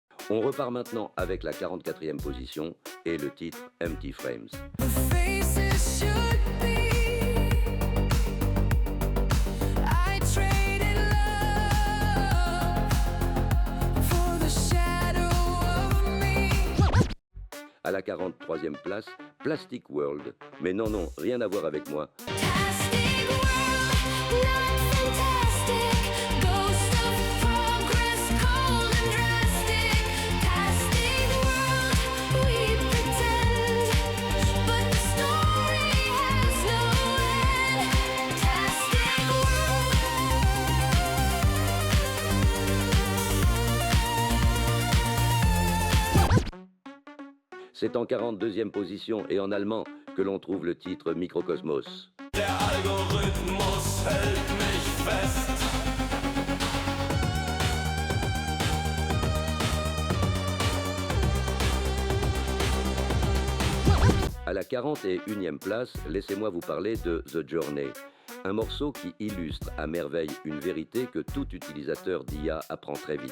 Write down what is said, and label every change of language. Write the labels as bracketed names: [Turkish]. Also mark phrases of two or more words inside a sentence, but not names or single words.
[French] On repart maintenant avec la 44e position et le titre Empty Frames. [English] The faces should be. I traded love for the shadow of me. [French] À la 43e place, Plastic World. Mais non, non, rien à voir avec moi. [English] Fantastic world, not fantastic. Ghost of progress, cold and drastic. Fantastic world, we pretend, but the story has no end. Fantastic world. [French] C'est en 42e position et en allemand que l'on trouve le titre Mikrokosmos. [German] Der Algorithmus hält mich fest. [French] À la 41e place, laissez-moi vous parler de The Journey, un morceau qui illustre à merveille une vérité que tout utilisateur d'IA apprend très vite.